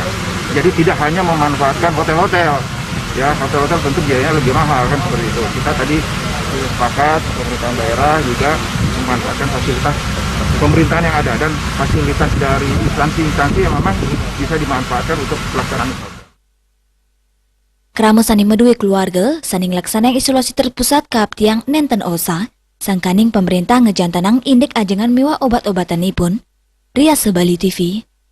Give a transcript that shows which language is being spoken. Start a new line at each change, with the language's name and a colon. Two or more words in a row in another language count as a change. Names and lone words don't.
Indonesian: Jadi tidak hanya memanfaatkan hotel-hotel, ya hotel-hotel tentu biayanya lebih mahal kan seperti itu. Kita tadi sepakat pemerintahan daerah juga memanfaatkan fasilitas pemerintahan yang ada dan fasilitas dari instansi-instansi yang memang bisa dimanfaatkan untuk pelaksanaan isoter.
Balinese: Krama sani medue keluarga, sani ngelaksanaan isolasi terpusat kaaptiang nenten osa, sangkaning pemerintah ngejantanang indik ajengan miwa obat-obatan ipun. Ria Sebali TV.